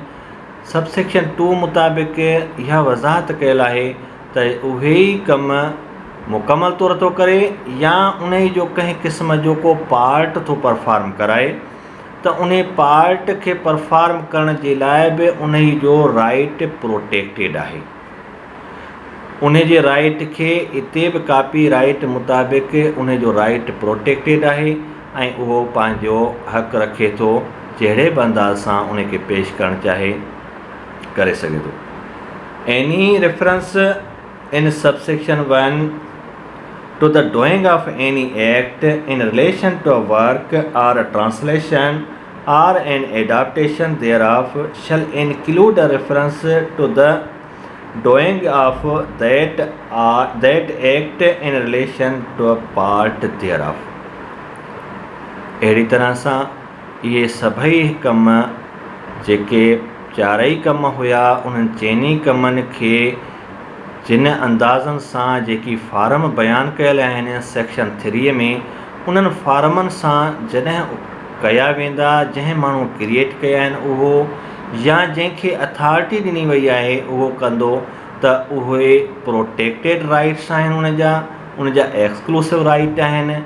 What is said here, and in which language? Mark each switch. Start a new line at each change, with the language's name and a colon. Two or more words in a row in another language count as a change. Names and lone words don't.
Sindhi: सबसेक्शन 2 मुताबिक़ इहा वज़ाहत कयल आहे त उहे ई कम मुकमल तौर थो करे या उन जो कंहिं क़िस्म जो को पार्ट थो परफॉर्म कराए, त उन पार्ट खे परफॉर्म करण जे लाइ बि उन जो
English: right protected
Sindhi: आहे। उन जे राइट खे इते बि कापी राइट मुताबिक़ उन जो
English: right protected
Sindhi: आहे। ऐं उहो पंहिंजो हक़ु रखे थो जहिड़े बि अंदाज़ सां उनखे पेश करणु चाहे करे सघे थो।
English: Any reference in subsection 1 to the doing of any act in relation to a work or a translation or an adaptation thereof shall include a reference to the doing of that act in relation to a part thereof।
Sindhi: अहिड़ी तरह सां इहे सभई कम जेके चारई कम हुया, उन्हनि चइनी कमनि खे जिन अंदाज़नि सां जेकी फार्म बयानु कयल आहिनि सेक्शन 3 में, उन्हनि फार्मनि सां जॾहिं कया वेंदा, जंहिं माण्हू क्रिएट कया आहिनि उहो या जंहिंखे अथॉरिटी ॾिनी वई आहे उहो कंदो, त उहे
English: protected rights
Sindhi: आहिनि, उनजा
English: exclusive right
Sindhi: आहिनि।